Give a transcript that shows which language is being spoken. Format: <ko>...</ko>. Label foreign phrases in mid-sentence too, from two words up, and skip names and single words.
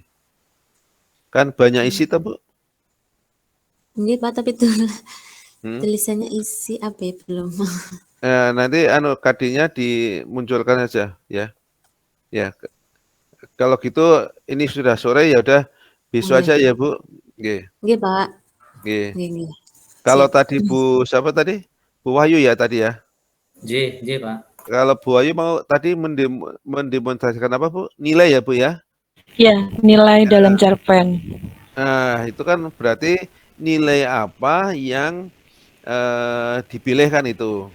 <id>Kan banyak isi tuh Bu. Nggih, Pak, tapi itu Hmm. tulisannya isi apa ya belum. Nanti KD-nya dimunculkan aja ya. Ya, kalau gitu ini sudah sore ya udah besok Nggih. aja ya Bu. Nggih. Nggih, Pak. Nggih. Nggih. Kalau Sip. tadi Bu siapa tadi? Bu Wahyu ya tadi ya. J, Pak. Kalau Bu Wahyu mau tadi mendemonstrasikan apa Bu? Nilai ya Bu ya? Ya, nilai dalam cerpen. Nah, itu kan berarti nilai apa yang dipilih kan itu.</id>